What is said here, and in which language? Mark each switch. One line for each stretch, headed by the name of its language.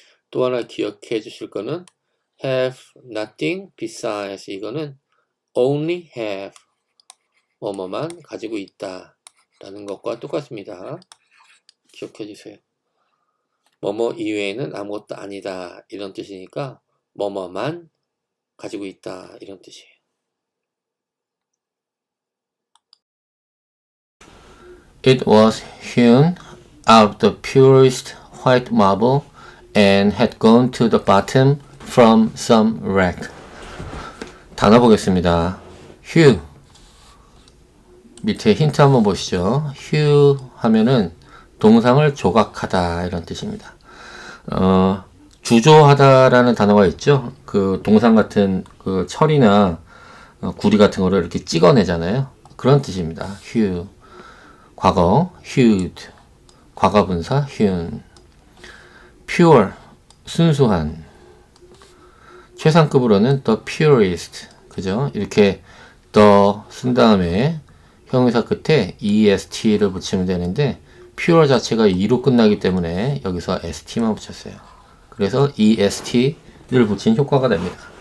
Korean: 또 하나 기억해 주실 거는
English: have nothing besides,
Korean: 이거는
English: only have
Korean: 뭐뭐만 가지고 있다 라는 것과 똑같습니다. 기억해 주세요. 뭐뭐 이외에는 아무것도 아니다 이런 뜻이니까 뭐뭐만 가지고 있다 이런 뜻이에요.
English: It was hewn out of the purest white marble and had gone to the bottom from some wreck.
Korean: 단어 보겠습니다. hew. 밑에 힌트 한번 보시죠. hew 하면은 동상을 조각하다 이런 뜻입니다. 주조하다라는 단어가 있죠. 그 동상 같은 그 철이나 구리 같은 거를 이렇게 찍어내잖아요. 그런 뜻입니다. hew. 과거 hewed. 과거분사 hewn. pure. 순수한. 최상급으로는 the purest. 그죠? 이렇게 the 쓴 다음에 형용사 끝에 est를 붙이면 되는데 pure 자체가 e로 끝나기 때문에 여기서 st만 붙였어요. 그래서 est를 붙인 효과가 됩니다.